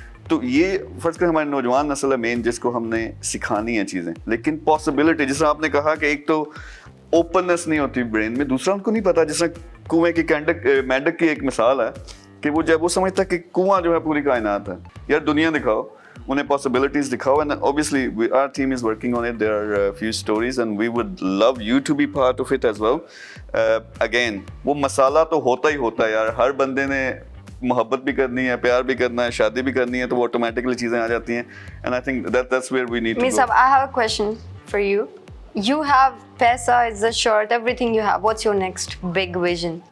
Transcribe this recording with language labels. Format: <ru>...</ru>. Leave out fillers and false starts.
<ur>تو یہ فرض کریں ہماری نوجوان نسل ہے مین, جس کو ہم نے سکھانی ہیں چیزیں, لیکن پاسبلٹی جس طرح آپ نے کہا کہ ایک تو اوپننس نہیں ہوتی برین میں, دوسرا ان کو نہیں پتا, جس طرح کنویں کی مینڈک کی ایک مثال ہے کہ وہ جب وہ سمجھتا کہ کنواں جو ہے پوری کائنات ہے, یار دنیا دکھاؤ, انہیں possibilities دکھاؤ,</ur> <en>and obviously our team is working on it. There are a few stories and we would love you to be part of it as well.</en> <ur>Again وہ مسالہ تو ہوتا ہی ہوتا ہے یار, ہر بندے نے محبت بھی کرنی ہے, پیار بھی کرنا ہے, شادی بھی کرنی ہے, تو وہ آٹومیٹکلی چیزیں آ جاتی ہیں,</ur> <en>and I think that's where we need to go. I have a question for you. You have paisa, is the short, everything you have. What's your next big vision?</en>